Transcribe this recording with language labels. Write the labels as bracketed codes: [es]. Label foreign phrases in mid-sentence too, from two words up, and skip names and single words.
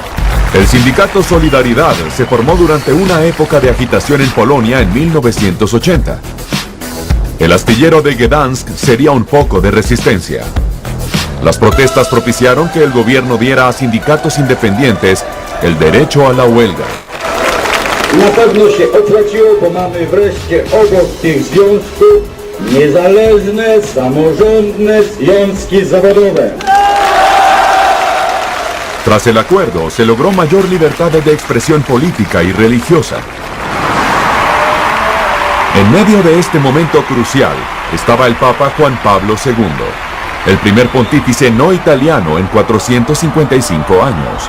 [es] El sindicato Solidaridad se formó durante una época de agitación en Polonia en 1980. El astillero de Gdansk sería un foco de resistencia. Las protestas propiciaron que el gobierno diera a sindicatos independientes el derecho a la huelga. [pl] Na pewno się opłaciło, bo mamy wreszcie obok tych związków niezależne, samorządne związki zawodowe. [es] Tras el acuerdo, se logró mayor libertad de expresión política y religiosa. En medio de este momento crucial estaba el Papa Juan Pablo II, el primer pontífice no italiano en 455 años.